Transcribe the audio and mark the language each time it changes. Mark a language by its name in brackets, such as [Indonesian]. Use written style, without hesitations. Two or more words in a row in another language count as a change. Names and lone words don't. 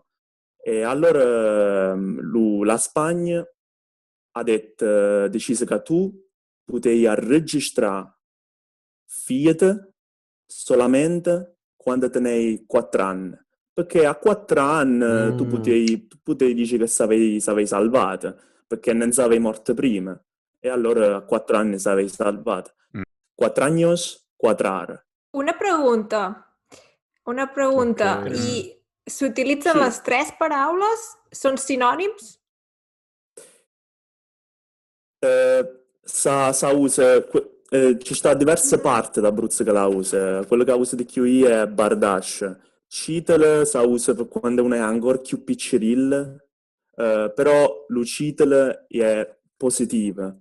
[Italian] E allora la Spagna ha deciso che tu potevi registrare Fiat solamente quando tenevi 4 anni. Perché a 4 anni tu potevi dire che savevi salvato, perché non savevi morto prima. E allora a 4 anni savevi salvato. 4 anni, 4 ore. [Catalan] Una pregunta. Okay. I s'utilitzen Sí. les 3 paraules? Són sinònims? [Italian] Sa usa, ci sta diverse parti d'Abruzzo che la usa. Quello che usa di più io è Bardash. Citel sa usa per quando uno è ancora più piccirillo, però lo Citel è positivo.